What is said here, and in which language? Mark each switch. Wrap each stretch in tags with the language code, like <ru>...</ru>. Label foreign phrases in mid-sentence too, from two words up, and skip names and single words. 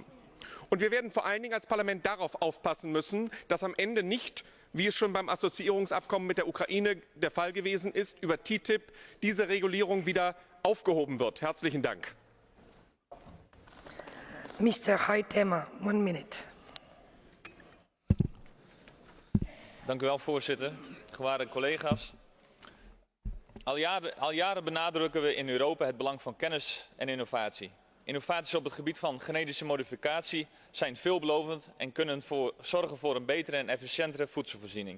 <de>Und wir werden vor allen Dingen als Parlament darauf aufpassen müssen, dass am Ende nicht, wie es schon beim Assoziierungsabkommen mit der Ukraine der Fall gewesen ist, über TTIP diese Regulierung wieder aufgehoben wird. Herzlichen Dank.</de> <en>Mr. Haitema, 1 minute.</en> <nl>Dank u wel, voorzitter. Gewaarde collega's. Al jaren benadrukken we in Europa het belang van kennis en innovatie. Innovaties op het gebied van genetische modificatie zijn veelbelovend en kunnen zorgen voor een betere en efficiëntere voedselvoorziening.</nl>